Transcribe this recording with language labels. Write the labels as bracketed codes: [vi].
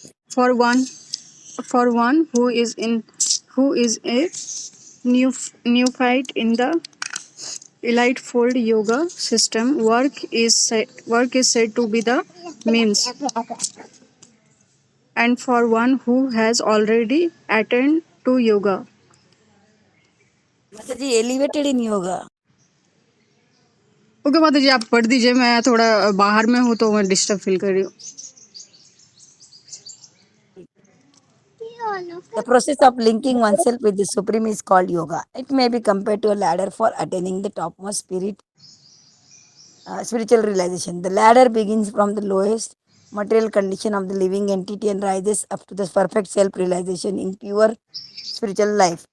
[en] For one, for one who is a neophyte in the elite fold yoga system, work is said to be the means, and for one who has already attained to yoga. माता जी elevated in yoga. [hi] Okay माता जी, आप पढ़ दीजिए, मैं थोड़ा बाहर में हूँ तो मैं डिस्टर्ब फील कर रही हूँ। [en] The process of linking oneself with the Supreme is called yoga. It may be compared to a ladder for attaining the topmost spiritual realization. The ladder begins from the lowest material condition of the living entity and rises up to the perfect self-realization in pure spiritual life.